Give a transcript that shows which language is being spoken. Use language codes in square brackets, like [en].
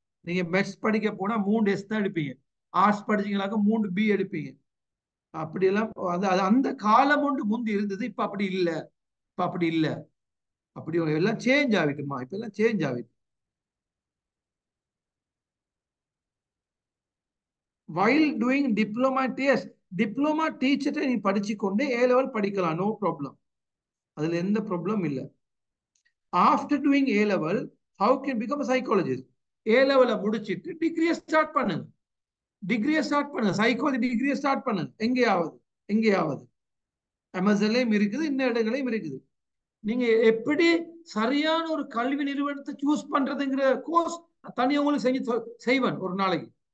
[ta] நீங்க மெட்ஸ் படிக்க போனா 3 S தான் எடுப்பீங்க, ஆர்ட்ஸ் படிச்சீங்களாக்க 3B எடுப்பீங்க. அப்படியெல்லாம் அது அந்த காலம் ஒன்று முந்தி இருந்தது, இப்ப அப்படி இல்லை. இப்ப அப்படி இல்லை, அப்படி எல்லாம் சேஞ்ச் ஆகிட்டுமா, இப்ப எல்லாம் சேஞ்ச் ஆகிட்டு. [en] while doing diploma test, [ta] diploma teacher நீ படிச்சுக்கொண்டு A level படிக்கலாம், நோ ப்ராப்ளம். அதுல எந்த ப்ராப்ளம் இல்லை. [en] After doing A level how can become psychologist? [ta] ஏ லெவலை முடிச்சிட்டு டிகிரியை ஸ்டார்ட் பண்ணுங்க. டிகிரியை ஸ்டார்ட் பண்ணுங்க, சைக்காலஜி டிகிரியை ஸ்டார்ட் பண்ணுங்க. எங்கேயாவது அமேசான்லயும் இருக்குது, இன்னும் இடங்களையும் இருக்குது. நீங்க எப்படி சரியான ஒரு கல்வி நிறுவனத்தை சூஸ் பண்றதுங்கிற கோர்ஸ் தனியாக உங்களுக்கு செய்வேன் ஒரு நாளைக்கு.